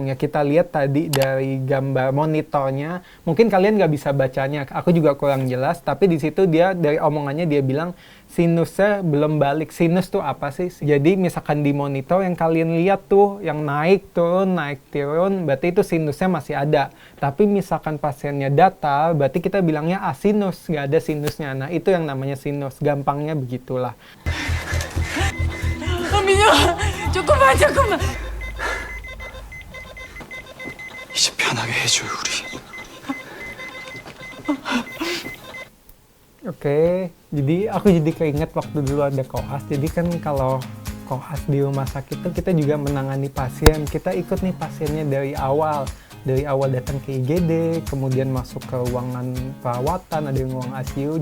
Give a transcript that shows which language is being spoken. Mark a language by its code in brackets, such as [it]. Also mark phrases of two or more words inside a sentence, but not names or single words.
[id] Ya kita lihat tadi dari gambar monitornya, mungkin kalian nggak bisa bacanya, aku juga kurang jelas, tapi di situ dia dari omongannya dia bilang sinusnya belum balik. Sinus tuh apa sih? Jadi misalkan di monitor yang kalian lihat tuh, yang naik turun, berarti itu sinusnya masih ada. Tapi misalkan pasiennya datar, berarti kita bilangnya asinus, nggak ada sinusnya. Nah, itu yang namanya sinus. Gampangnya begitulah. [ko] 민영아, 조금만. 이제 편하게 해줘요, 우리. [id] Oke, jadi aku jadi keinget waktu dulu ada koas. Jadi kan kalau koas di rumah sakit tuh kita juga menangani pasien. Kita ikut nih pasiennya dari awal datang ke IGD, kemudian masuk ke ruangan perawatan, ada yang ruang ICU.